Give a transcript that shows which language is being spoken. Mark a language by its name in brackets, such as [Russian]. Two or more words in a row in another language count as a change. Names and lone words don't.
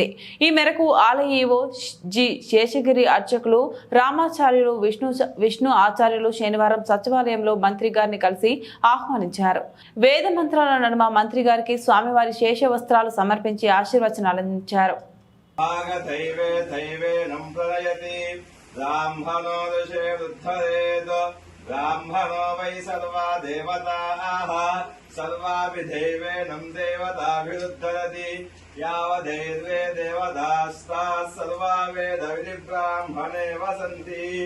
[Telugu] ఈ మేరకు ఆలయ ఈవో జి శేషగిరి అర్చకులు రామాచార్యులు విష్ణు ఆచార్యులు శనివారం సచివాలయంలో మంత్రి గారిని కలిసి ఆహ్వానించారు. వేద మంత్రాల నడుమ మంత్రి గారికి స్వామివారి శేష వస్త్రాలు సమర్పించి ఆశీర్వచనాలు అందించారు. [Sanskrit] ब्राह्मणो वै सर्वा देवताः सर्वाभिधैवेनं देवताभिरुद्धरति यावदेवे देवतास्ताः सर्वा वेदविधिब्राह्मणे वसन्ति